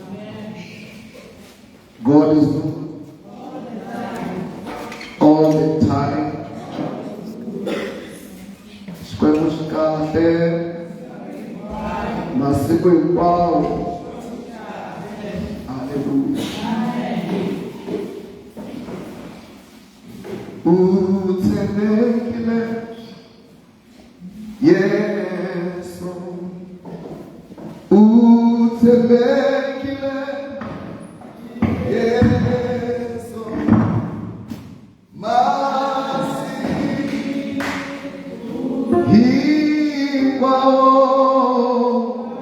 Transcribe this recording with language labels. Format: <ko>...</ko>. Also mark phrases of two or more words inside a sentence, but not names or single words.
<en>God is good all the time.</en> <ts>Xikwembu xi kahle masiku hinkwawo.</ts> <en>Hallelujah.</en> <ts>U tshembekile Yesu utembekile Yesu masi hiwao</ts>